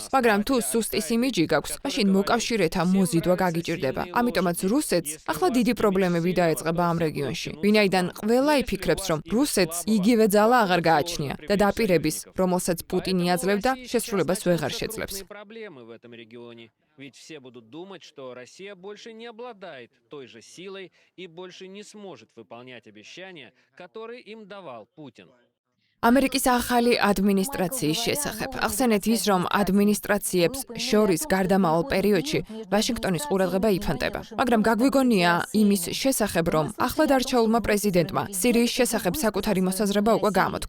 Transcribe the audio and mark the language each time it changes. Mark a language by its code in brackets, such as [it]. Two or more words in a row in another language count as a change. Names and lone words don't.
[ka] მაგრამ თუ სუსტის იმიჯი გაქვს, მაშინ მოკავშირეთა მოზიდვა გაგიჭირდება. ამიტომაც რუსეთს ახლა დიდი პრობლემები დაეწყება ამ რეგიონში. ვინაიდან ყველა იფიქრებს, რომ რუსეთს იგივე ძალა აღარ გააჩნია და დაპირების, რომელსაც პუტინი აძლევდა, შესრულებას ვეღარ შეძლებს. [ru] Ведь все будут думать, что Россия больше не обладает той же силой и больше не сможет выполнять обещания, которые им давал Путин. [ka] ამერიკის ახალი ადმინისტრაციის შესახებ. ახსენეთ ის, რომ ადმინისტრაციებს შორის გარდამავალ პერიოდში ვაშინგტონის ყურადღება იფანტება. მაგრამ გაგვიგონია იმის შესახებ, რომ ახლად არჩეულმა პრეზიდენტმა სირიის შესახებ საკუთარი მოსაზრება უკვე გამოთქვა.